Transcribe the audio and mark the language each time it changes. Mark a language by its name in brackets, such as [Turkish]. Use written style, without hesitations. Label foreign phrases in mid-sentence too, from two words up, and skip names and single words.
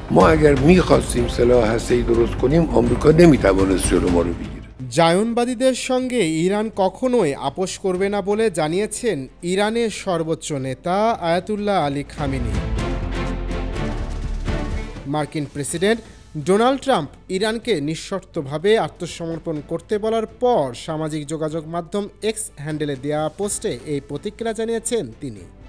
[Persian] ما اگر می‌خواستیم سلاح هسته‌ای درست کنیم آمریکا نمی‌توانست جلو ما رو بگیره [Bangla] জায়নবাদীদের সঙ্গে ইরান কখনোই আপোষ করবে না বলে জানিয়েছেন ইরানের সর্বোচ্চ নেতা আয়াতুল্লাহ আলী খামেনি। মার্কিন প্রেসিডেন্ট ডোনাল্ড ট্রাম্প ইরানকে নিঃশর্তভাবে আত্মসমর্পণ করতে বলার পর সামাজিক যোগাযোগ মাধ্যম এক্স হ্যান্ডেলে দেওয়া পোস্টে এই প্রতিক্রিয়া জানিয়েছেন তিনি।